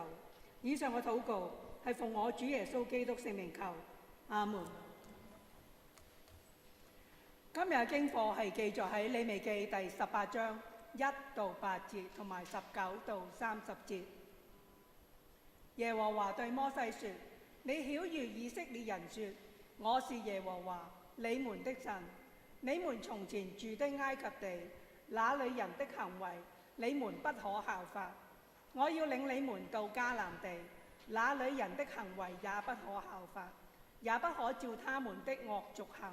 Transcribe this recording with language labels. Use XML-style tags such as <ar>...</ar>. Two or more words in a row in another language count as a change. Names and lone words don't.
<yue>以上嘅禱告係奉我主耶穌基督聖名求，阿門。今日嘅經課係記載喺利未記第18章1到8節同埋19到30節。耶和華對摩西說：你曉諭以色列人說，我是耶和華你們的神。你們從前住的埃及地，那裏人的行為你們不可效法。我要領你們到迦南地，那裏人的行為也不可效法，也不可照他們的惡俗行。</yue>